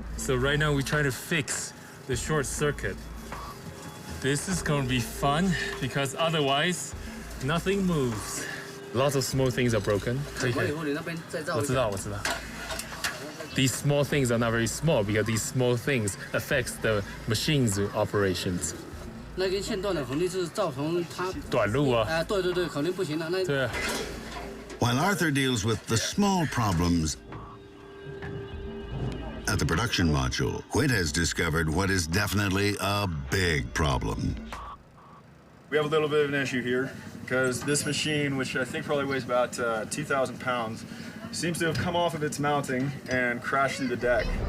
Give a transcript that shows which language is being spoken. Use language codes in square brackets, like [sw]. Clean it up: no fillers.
[en] So right now we're trying to fix the short circuit. This is going to be fun because otherwise nothing moves. Lots of small things are broken. [zh] 我知道. [en] These small things are not very small because these small things affects the machine's operations. [zh] 那根线断了，肯定是造成它短路啊。对对对，肯定不行了。那对。 [en] While Arthur deals with the small problems at the production module, Whit has discovered what is definitely a big problem. We have a little bit of an issue here because this machine, which I think probably weighs about 2,000 pounds, seems to have come off of its mounting and crashed through the deck.